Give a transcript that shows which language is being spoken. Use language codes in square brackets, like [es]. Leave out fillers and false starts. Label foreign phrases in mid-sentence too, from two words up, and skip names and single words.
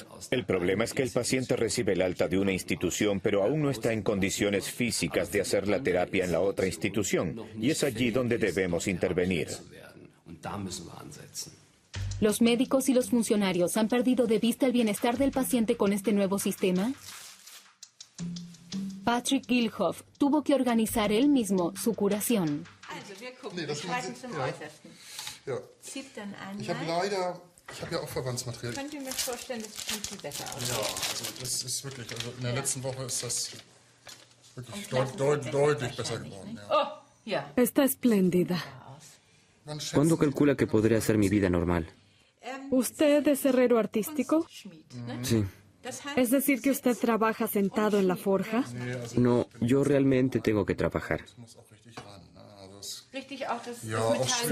[es] El problema es que el paciente recibe el alta de una institución, pero aún no está en condiciones físicas de hacer la terapia en la otra institución, y es allí donde debemos intervenir. ¿Los médicos y los funcionarios han perdido de vista el bienestar del paciente con este nuevo sistema? Patrick Gilhoff tuvo que organizar él mismo su curación. [de] Ich habe ja auch Verbandsmaterial. Könnt ihr mir vorstellen, das sieht viel besser aus? Ja, also das ist wirklich, also in der letzten Woche ist das wirklich deutlich besser geworden. Ja. Oh, ja. [es] Está espléndida. ¿Cuándo calcula que podré hacer mi vida normal? ¿Usted es herrero artístico? Sí. ¿Es decir que usted trabaja sentado en la forja? No, yo realmente tengo que trabajar. Sí.